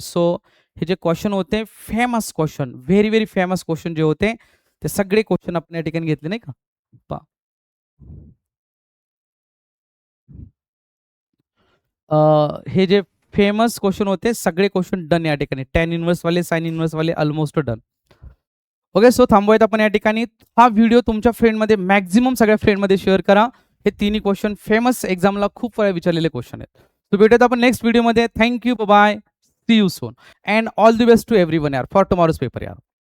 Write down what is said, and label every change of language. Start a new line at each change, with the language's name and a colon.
Marathi: So हे जे question होते famous question, very very famous question जे होते ते सगळे क्वेश्चन आपण या ठिकाणी घेतले नाही का. पहा हे जे फेमस क्वेश्चन होते सगळे क्वेश्चन डन या ठिकाणी. टॅन इनवर्स वाले, साइन इनवर्स वाले ऑलमोस्ट डन. ओके, सो थांबूयात आपण या ठिकाणी. हा व्हिडिओ तुमच्या फ्रेंडमध्ये मॅक्झिमम सगळ्या फ्रेंडमध्ये शेअर करा. हे तिन्ही क्वेश्चन फेमस एक्झामला खूप वेळा विचारलेले क्वेश्चन आहेत. तो भेटूयात आपण नेक्स्ट व्हिडिओमध्ये.
English: Thank you, bye, see you soon and all the best to everyone यार for tomorrow's paper यार.